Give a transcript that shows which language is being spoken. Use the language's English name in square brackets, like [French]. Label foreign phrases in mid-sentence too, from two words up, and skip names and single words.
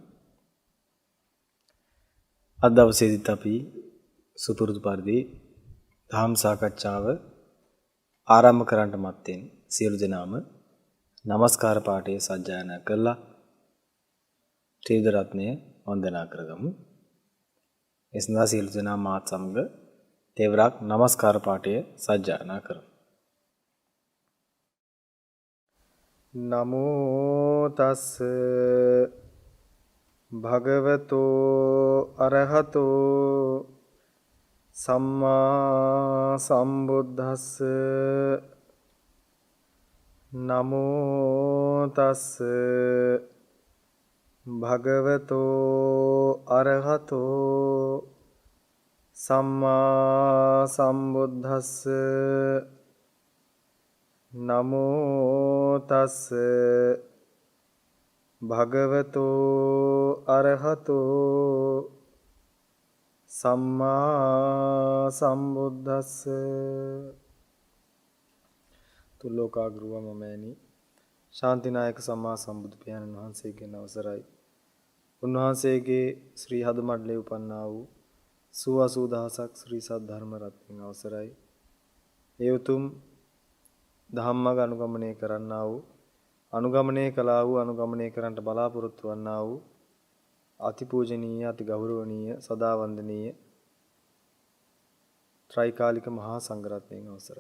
[Sinhala] අද දවසේදීත් අපි සුපුරුදු පරිදි ධම්ම සාකච්ඡාව ආරම්භ කරන්නට මත්තෙන් සියලු දෙනාම නමස්කාර පාඨය සජ්ජායනා කරලා ත්‍රිවිධ රත්නය වන්දනා කරගමු. ඒ සඳහා සියලු දෙනා මාත් සමග තෙවරක් නමස්කාර පාඨය සජ්ජායනා කරමු. [Pali] නමෝ තස් භගවතෝ අරහතෝ සම්මා සම්බුද්දස්ස. නමෝ තස් භගවතෝ අරහතෝ සම්මා සම්බුද්දස්ස. නමෝ තස් භගවතෝ අරහතෝ සම්මා සම්බුද්දස්ස. [Sinhala] තුල්ලෝකාග්‍රව මමෑණි ශාන්තිනායක සම්මා සම්බුදු පියාණන් වහන්සේගෙන් අවසරයි. උන්වහන්සේගේ ශ්‍රී හද මඩලේ උපන්නා වූ 80000ක් ශ්‍රී සද්ධර්ම රත්නයන් අවසරයි. ඒ උතුම් ධම්මග අනුගමනය කරන්නා වූ අනුගමනය කළා වූ අනුගමනය කරන්නට බලාපොරොත්තු වන්නා වූ අතිපූජනීය අති ගෞරවනීය සදා වන්දනීය ත්‍රිකාලික මහා සංඝරත්නයන් අවසරයි.